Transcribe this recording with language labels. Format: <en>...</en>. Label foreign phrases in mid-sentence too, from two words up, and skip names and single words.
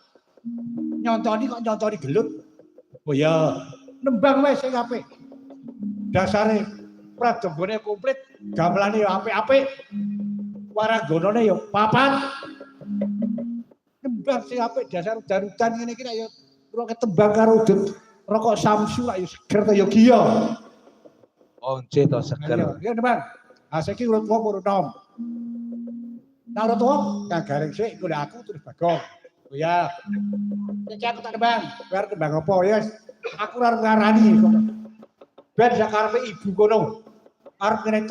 <jv>Nyontoni kok nyontoni gelut. Oh ya, nembang wis sing apik. Dasare pradembone komplit, gamelane ya apik-apik. Warangganane ya papat. Nembang sing apik dasar darudan ngene iki ya ora ketembang karo udut rokok Samsu lak ya seger ta ya giya. Once to seger. Ya nembang. Ah saiki urut wong urut nom. Nah urut wong kagaring sik nggo aku terus Bagong. Oh ya. Saiki aku tak nembang. Bar nembang apa ya? Aku ora ngarani kok. Ben sak karepe ibu kono. Arep ngene</jv>